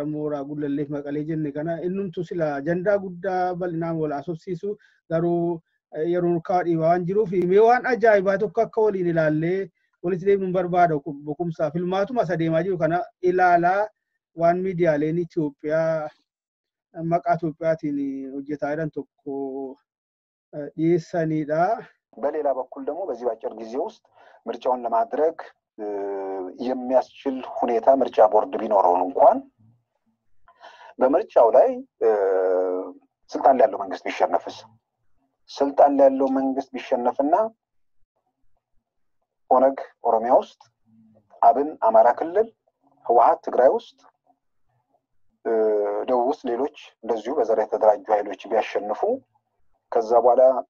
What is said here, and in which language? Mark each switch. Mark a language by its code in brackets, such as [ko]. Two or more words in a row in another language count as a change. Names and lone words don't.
[om] mooraa gullalleef maqalee jenne kana innumtu sila ajandaa guddaa bal'inaan wal haasofsiisu garuu yeroo urkaa dhiibaa waan jiruuf mee waan ajaa'ibaa tokko akka waliin ilaallee walitti deemuun barbaada bokumsaa filmaatuma adeemaa jiru kana ilaalaa waan miidiyaaleen Itoophiyaa maqaa Itoophiyaatiin hojjetaa jiran tokko dhiyeessanidha. [am] በሌላ በኩል ደግሞ በዚህ ባጭር ጊዜ ውስጥ ምርጫውን ለማድረግ የሚያስችል ሁኔታ ምርጫ ቦርድ ቢኖረው እንኳን በምርጫው ላይ ስልጣን ላይ ያለው መንግስት ቢሸነፍስ ስልጣን ላይ ያለው መንግስት ቢሸነፍና ኦነግ ኦሮሚያ ውስጥ አብን አማራ ክልል ህወሓት ትግራይ ውስጥ ደቡብ ውስጥ ሌሎች እንደዚሁ በዘር የተደራጁ ኃይሎች ቢያሸንፉ ከዛ በኋላ